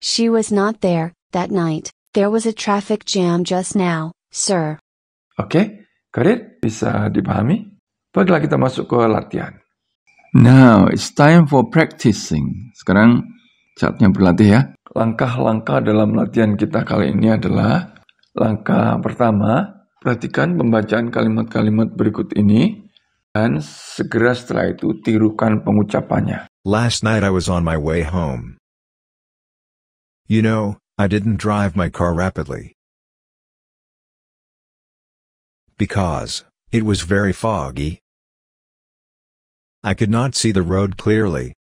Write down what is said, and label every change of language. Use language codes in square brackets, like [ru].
[en] She was not there that night. There was a traffic jam just now, sir. Oke, got it? [id] Bisa dipahami? Baiklah kita masuk ke latihan. [en] Now, it's time for practicing. [id] Sekarang saatnya berlatih ya. Langkah-langkah dalam latihan kita kali ini adalah langkah pertama, perhatikan pembacaan kalimat-kalimat berikut ini dan segera setelah itu tirukan pengucapannya. [en] Last night I was on my way home. You know, I didn't drive my car rapidly. Because it was very foggy. I could not see the road clearly.